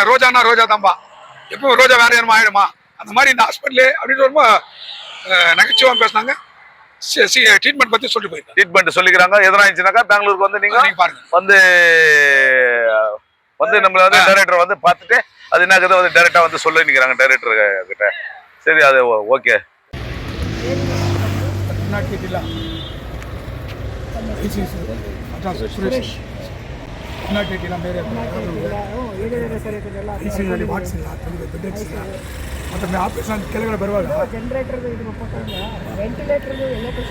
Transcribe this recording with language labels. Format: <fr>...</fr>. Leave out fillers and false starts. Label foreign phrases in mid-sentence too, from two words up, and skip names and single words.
<ta>ரோஜானா ரோஜா தான்பா, எப்போ ரோஜா வேற யாரும் ஆயிடுமா அந்த மாதிரி இந்த ஹாஸ்பிட்டல் அப்படின்னு ரொம்ப நகைச்சுவா பேசினாங்க. ட்ரீட்மெண்ட் பத்தி சொல்லிட்டு போயிருக்காங்க. ட்ரீட்மெண்ட் சொல்லிக்கிறாங்க. எதனா இருந்துச்சுனாக்கா பெங்களூருக்கு வந்து நீங்க பாருங்க, வந்து நம்மள வந்து டைரக்டர் வந்து பார்த்துட்டு அது என்னக்குதோ வந்து டைரக்டா வந்து சொல்லி நிற்கிறாங்க டைரக்டர் கிட்ட. சரி, அது ஓகே.</ta> <kn>ಮತ್ತೆ ಆಪರೇಷನ್ ಕೆಳಗಡೆ ಬರುವಾಗ ಜನರೇಟರ್ ಇದು ಕೊಟ್ಟಾಗ ವೆಂಟಿಲೇಟರ್ ಎಲ್ಲ</kn>